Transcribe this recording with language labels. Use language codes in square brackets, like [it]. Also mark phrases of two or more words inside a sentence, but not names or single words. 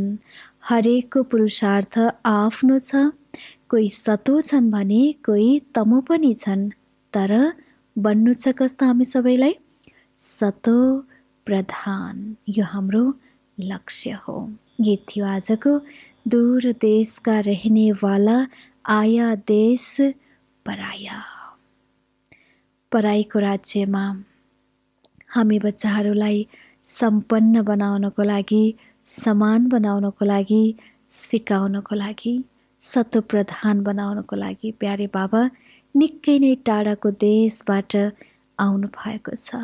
[ne] हरेकको पुरुषार्थ आफ्नो छ। कोही सतो छन् भने कोही तमो पनि छन्। तर बन्नु छ कस्तो हामी सबैलाई? सतो प्रधान। यो हाम्रो लक्ष्य हो। गीत थियो आजको, [hi] दूर देश का रहने वाला आया देश पराया। [ne] पराईको राज्यमा हामी बच्चाहरूलाई सम्पन्न बनाउनको लागि, समान बनाउनको लागि, सिकाउनको लागि, सतो प्रधान बनाउनको लागि [hi] प्यारे बाबा [ne] निकै नै टाढाको देशबाट आउनु भएको छ।